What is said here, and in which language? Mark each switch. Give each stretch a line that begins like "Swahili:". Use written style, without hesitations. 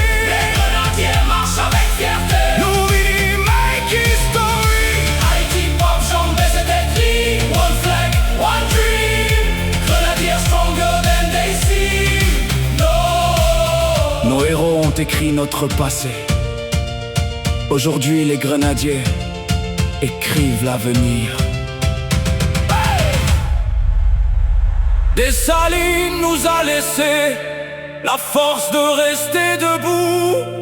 French: Les grenadiers marchent avec fierté. Nous venons
English: make history.
French: Haïti pop chante mais c'est écrit.
English: One flag, one dream. Grenadiers stronger than they seem. No.
French: Nos héros ont écrit notre passé. Aujourd'hui, les grenadiers écrivent l'avenir. Dessalines nous a laissé la force de rester debout.